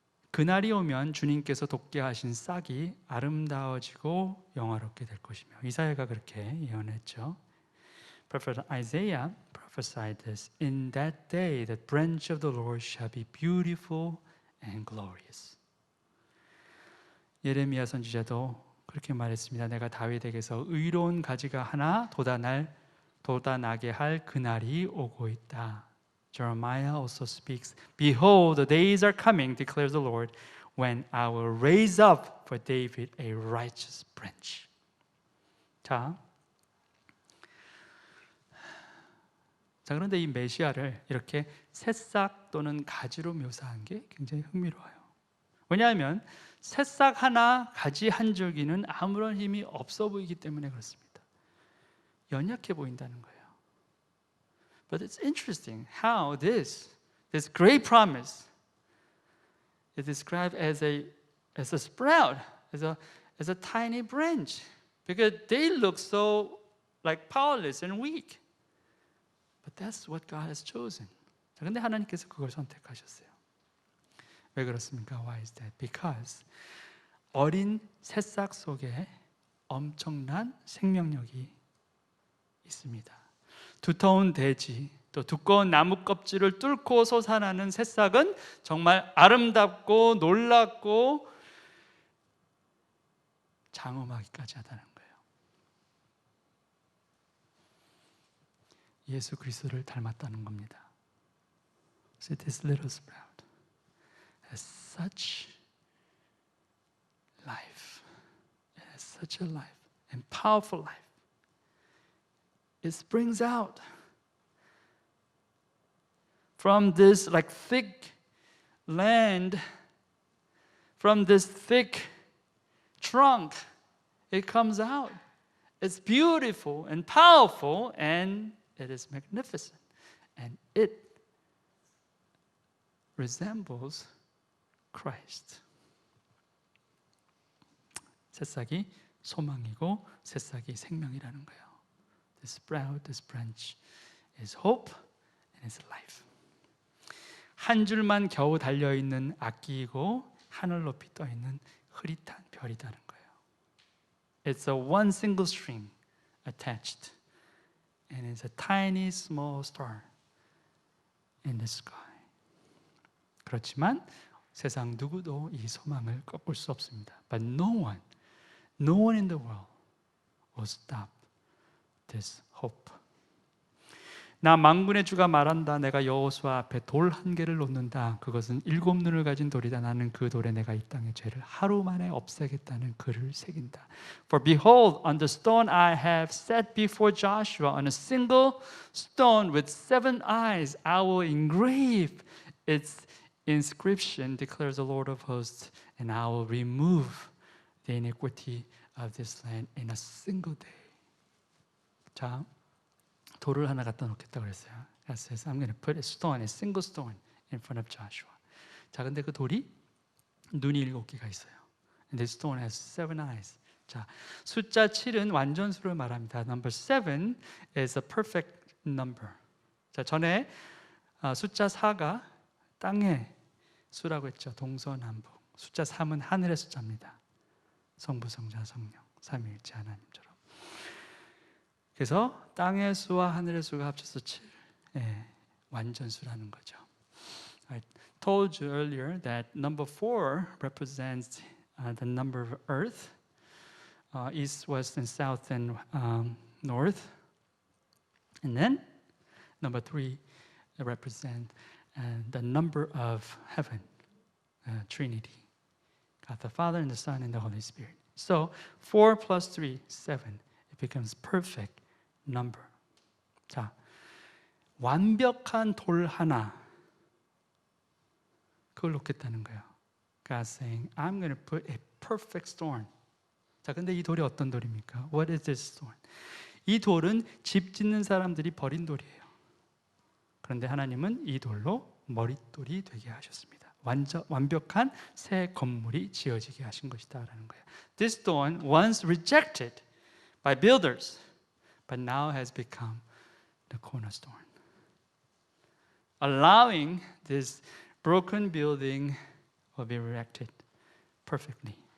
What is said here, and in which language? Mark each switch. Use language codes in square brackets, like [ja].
[ko] 그날이 오면 주님께서 돋게 하신 싹이 아름다워지고 영화롭게 될 것이며 이사야가 그렇게 예언했죠. [en] Prophet Isaiah prophesied this. In that day the branch of the Lord shall be beautiful and glorious. [ko] 예레미야 선지자도 그렇게 말했습니다. 내가 다윗에게서 의로운 가지가 하나 돋아나게 할 그날이 오고 있다. [en] Jeremiah also speaks, Behold, the days are coming, declares the Lord, when I will raise up for David a righteous branch. [ko] 자, 그런데 이 메시아를 이렇게 새싹 또는 가지로 묘사한 게 굉장히 흥미로워요. 왜냐하면 새싹 하나, 가지 한 줄기는 아무런 힘이 없어 보이기 때문에 그렇습니다. 연약해 보인다는 거예요. [en] But it's interesting how this great promise is described as a sprout, as a tiny branch, because they look so like powerless and weak. But that's what God has chosen. [ko] 자, 근데 하나님께서 그걸 선택하셨어요. 왜 그렇습니까? [en] Why is that? Because [ko] 어린 새싹 속에 엄청난 생명력이 있습니다. 두터운 대지, 또 두꺼운 나무 껍질을 뚫고 솟아나는 새싹은 정말 아름답고 놀랍고 장엄하기까지 하다는 거예요. 예수 그리스도를 닮았다는 겁니다. [en] So this little sprout has such life. It has such a life and powerful life. It springs out from this like thick land from this thick trunk. It comes out. It's beautiful and powerful, and it is magnificent. And it resembles Christ. [ko] 새싹이 소망이고 새싹이 생명이라는 거예요. [en] This sprout, this branch is hope and is life. [ko] 한 줄만 겨우 달려있는 악기이고 하늘 높이 떠있는 흐릿한 별이라는 거예요. [en] It's a one single string attached and it's a tiny small star in the sky. [ko] 그렇지만 세상 누구도 이 소망을 꺾을 수 없습니다. [en] But no one in the world will stop this hope. [ko] 나 만군의 주가 말한다. 내가 여호수아 앞에 돌 한 개를 놓는다. 그것은 7 눈을 가진 돌이다. 나는 그 돌에 내가 이 땅의 죄를 하루 만에 없애겠다는 글을 새긴다. [en] For behold, on the stone I have set before Joshua, on a single stone with 7 eyes, I will engrave its inscription, declares the Lord of hosts, and I will remove the iniquity of this land in a single day. [ko] 자, 돌을 하나 갖다 놓겠다고 그랬어요. [en] God says, I'm going to put a stone, a single stone in front of Joshua. [ko] 자, 근데 그 돌이 눈이 7개가 있어요. [en] And this stone has 7 eyes. [ko] 자, 숫자 7은 완전수를 말합니다. [en] Number 7 is a perfect number. [ko] 자, 전에 숫자 4가 땅의 수라고 했죠. 동서남북. 숫자 3은 하늘의 숫자입니다. 성부, 성자, 성령, 삼위일체 하나님처럼. 그래서 땅의 수와 하늘의 수가 합쳐서 7, 완전수라는 거죠. [en] I told you earlier that number 4 represents the number of earth, east, west, and south, and north. And then number 3 represents the number of heaven, Trinity, God the Father and the Son and the Holy Spirit. So 4 plus 3, 7. It becomes perfect number. [ko] 자, 완벽한 돌 하나, 그걸 놓겠다는 거예요. [en] God saying, I'm going to put a perfect stone. [ko] 자, 근데 이 돌이 어떤 돌입니까? [en] What is this stone? [ko] 이 돌은 집 짓는 사람들이 버린 돌이에요. 그런데 하나님은 이 돌로 머릿돌이 되게 하셨습니다. 완벽한 새 건물이 지어지게 하신 것이다라는 거예요. [en] This stone once rejected by builders, but now has become the cornerstone, allowing this broken building will be erected perfectly.